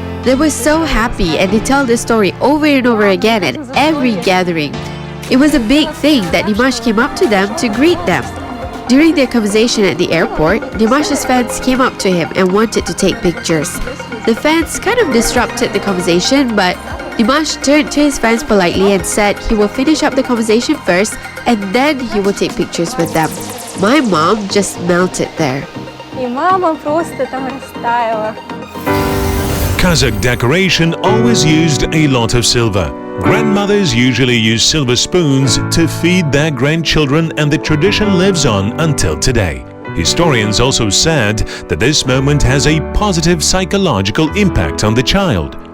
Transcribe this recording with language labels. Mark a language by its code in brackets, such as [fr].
[en] They were so happy, and they tell the story over and over again at every gathering. It was a big thing that Dimash came up to them to greet them. During their conversation at the airport, Dimash's fans came up to him and wanted to take pictures. The fans kind of disrupted the conversation, but Dimash turned to his fans politely and said he will finish up the conversation first and then he will take pictures with them. My mom just melted there. [ru] И мама просто там растаяла. [en] Kazakh decoration always used a lot of silver. Grandmothers usually use silver spoons to feed their grandchildren, and the tradition lives on until today. Historians also said that this moment has a positive psychological impact on the child.